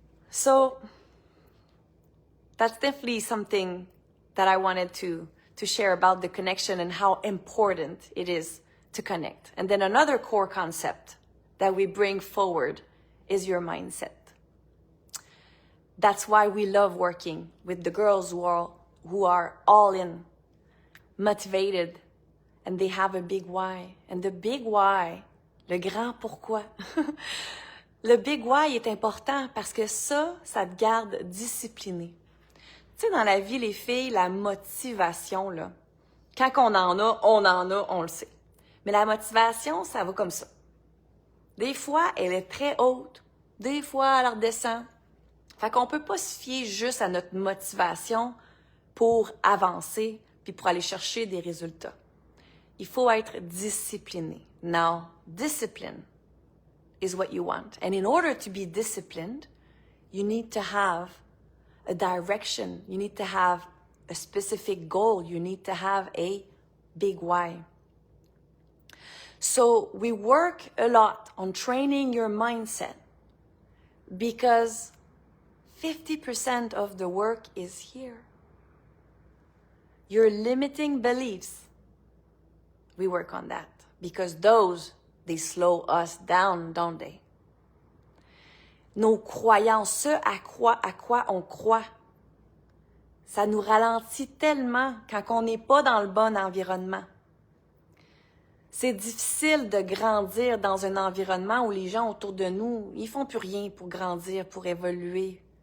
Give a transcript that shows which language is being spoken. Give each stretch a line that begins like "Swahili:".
English: So that's definitely something that I wanted to share about the connection and how important it is to connect. And then another core concept that we bring forward is your mindset. That's why we love working with the girls who are all in, motivated, and they have a big why. And the big why,
French: le grand pourquoi, le big why est important parce que ça te garde discipliné. Tu sais, dans la vie, les filles, la motivation, là, quand on en a, on le sait. Mais la motivation, ça va comme ça. Des fois, elle est très haute. Des fois, elle redescend. Fait qu'on peut pas se fier juste à notre motivation pour avancer puis pour aller chercher des résultats. Il faut être discipliné.
English: Now, discipline is what you want. And in order to be disciplined, you need to have a direction. You need to have a specific goal. You need to have a big why. So we work a lot on training your mindset, because 50% of the work is here. Your limiting beliefs, we work on that, because they slow us down, don't they?
French: Nos croyances, ce à quoi on croit, ça nous ralentit tellement quand on n'est pas dans le bon environnement. C'est difficile de grandir dans un environnement où les gens autour de nous, ils font plus rien pour grandir, pour évoluer.